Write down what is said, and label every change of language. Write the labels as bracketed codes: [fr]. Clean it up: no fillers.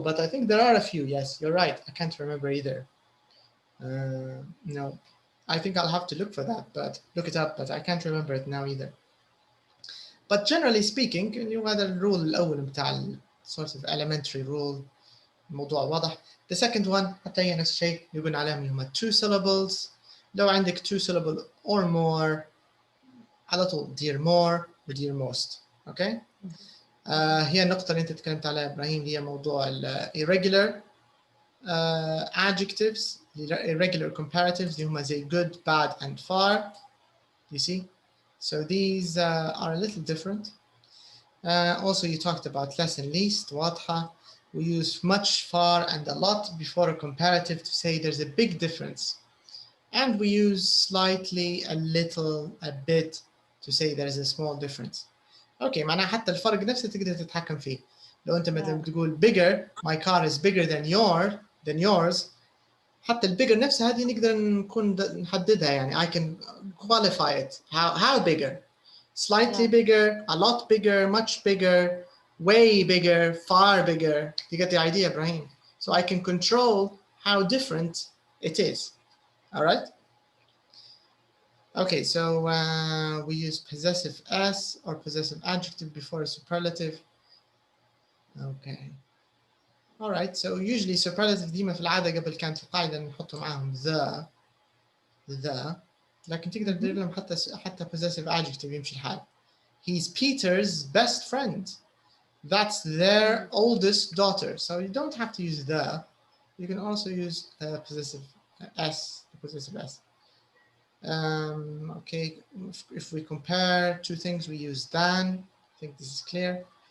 [en] But I think there are a few. Yes, you're right. I can't remember either. No, I think I'll have to look for that, but look it up. But I can't remember it now either. But generally speaking, [ar] هذا الرول الأول بتاع [en] sort of elementary rule. [ar] الموضوع واضح. [en] The second one [ar] حتى هي نفس الشيء يقولون عليهم هم two syllables. لو عندك two syllable or more على طول dear more و dear most. [en] Okay. [ar] هي النقطة اللي أنت تكلمت عليها إبراهيم هي موضوع irregular adjectives, irregular comparatives اللي هم زي good, bad and far. [en] You see? So these are a little different. Also you talked about less and least. [ar] واضحة. [en] We use much, far, and a lot before a comparative to say there's a big difference. And we use slightly, a little, a bit to say there's a small difference. [ar] Okay, معناها حتى الفرق نفسه تقدر تتحكم فيه. لو أنت مثلا تقول [en] bigger, my car is bigger than yours. [ar] حتى البيجر نفسها هذه نقدر نكون نحددها يعني [en] I can qualify it. How bigger? Slightly bigger, a lot bigger, much bigger. Way bigger, far bigger. You get the idea, Ibrahim? So I can control how different it is. All right? Okay, so we use possessive s or possessive adjective before a superlative. Okay. All right, so usually [ar] superlative ديما في العادة قبل كانت القاعدة نحط معاهم the لكن تقدر تدير لهم حتى possessive adjective يمشي الحال. [en] He's Peter's best friend. That's their oldest daughter. So you don't have to use the. You can also use possessive s, possessive s. Okay, if we compare two things, we use than. I think this is clear.